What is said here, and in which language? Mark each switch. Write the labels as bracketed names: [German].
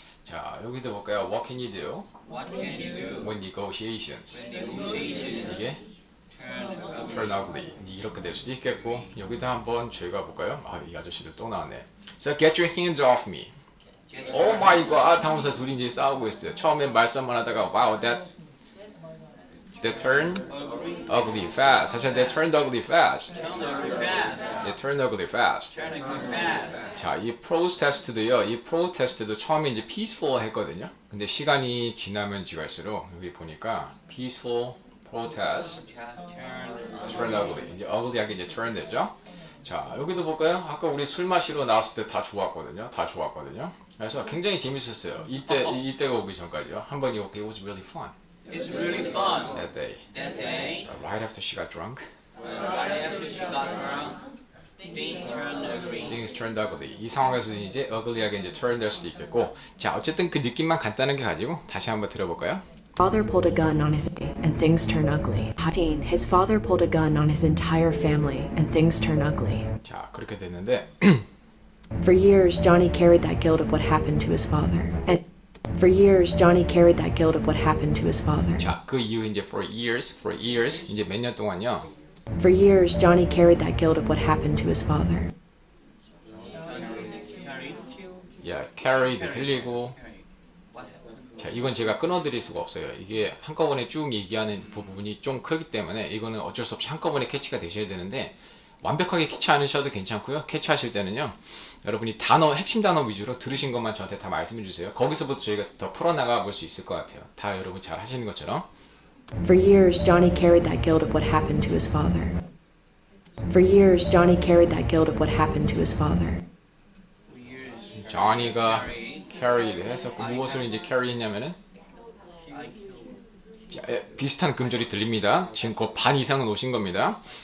[Korean] 자, 여기도 볼까요? [English] What can you do What can you do when negotiations? when negotiations [Korean] 이게 [English] turn turn ugly. [Korean] 이제 이렇게 될 수도 있겠고. 여기도 한번 저희가 볼까요? 아, 이 아저씨들 또 나왔네. [English] So get your hands off me. Oh my god [Korean] 하면서 둘이 이제 싸우고 있어요. 처음에 말싸움만 하다가 [English] wow that turned ugly fast. 사실 that turned ugly fast. turn ugly fast. They turned ugly fast. Turn ugly fast. [Korean] 자, 이 protest도요. 이 protest도 처음에 이제 peaceful 했거든요. 근데 시간이 지나면 지날수록 여기 보니까 [English] peaceful protest turn ugly. [Korean] 이제 ugly하게 이제 turn 됐죠. 자, 여기도 볼까요? 아까 우리 술 마시러 나왔을 때 다 좋았거든요. 그래서 굉장히 재밌었어요. 이때가 오기 전까지요. 한번 이거 [English] it was really fun It's really fun. that day. That day, Right after she got drunk, right after she got drunk, things turned ugly. things turned ugly. [Korean] 이 상황에서 이제 ugly하게 이제 turn 될 수도 있겠고. 자, 어쨌든 그 느낌만 간단하게 가지고 다시 한번 들어볼까요? [English] Father pulled a gun on his and things turn ugly. 15. His father pulled a gun on his entire family and things turn ugly. [Korean] 자, 그렇게 됐는데 [English] For years, Johnny carried that guilt of what happened to his father. And for years, Johnny carried that guilt of what happened to his father. [Korean] 자, 그 이후 이제 [English] for years [Korean] 이제 몇 년 동안요. [English] For years, Johnny carried that guilt of what happened to his father. [Korean] carried 들리고. [English] What happened? [Korean] 자, 이건 제가 끊어드릴 수가 없어요. 이게 한꺼번에 쭉 얘기하는 부분이 좀 크기 때문에 이거는 어쩔 수 없이 한꺼번에 캐치가 되셔야 되는데 완벽하게 캐치 않으셔도 괜찮고요. 캐치하실 때는요. 여러분이 핵심 단어 위주로 들으신 것만 저한테 다 말씀해 주세요. 거기서부터 저희가 더 풀어나가 볼 수 있을 것 같아요. 다 여러분 잘 하시는 것처럼. [English] For years, Johnny carried that guilt of what happened to his father. For years, Johnny carried that guilt of what happened to his father. For years, [Korean] johnny가 carried 해서 무엇을 이제 carry 했냐면은 [English] I killed. [Korean] 자, 비슷한 금절이 들립니다. 지금 그 반 이상은 오신 겁니다.